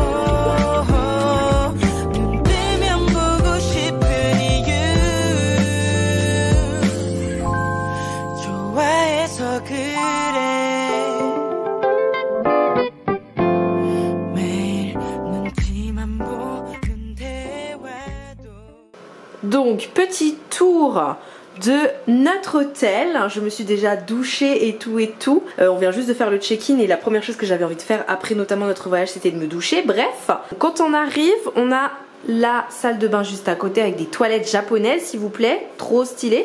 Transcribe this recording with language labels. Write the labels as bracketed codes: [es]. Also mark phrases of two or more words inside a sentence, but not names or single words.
[ko] 눈 뜨면 보고 싶은 이유 좋아해서 그래 매일 눈치만 보는 대화도 [fr] Donc petit tour de notre hôtel. Je me suis déjà douchée et tout. On vient juste de faire le check-in et la première chose que j'avais envie de faire après notamment notre voyage c'était de me doucher. Bref, quand on arrive on a la salle de bain juste à côté avec des toilettes japonaises s'il vous plaît, trop stylé.